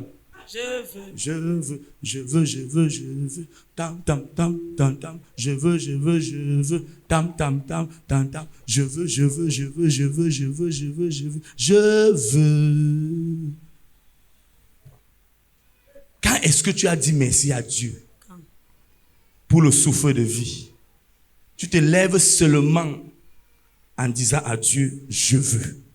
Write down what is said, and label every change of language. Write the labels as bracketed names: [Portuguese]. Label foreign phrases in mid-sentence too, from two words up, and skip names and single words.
[French] Je veux, tam tam tam tam tam, je veux, tam tam tam tam tam, je veux. Quand est-ce que tu as dit merci à Dieu pour le souffle de vie? Tu te lèves seulement en disant à Dieu, je veux.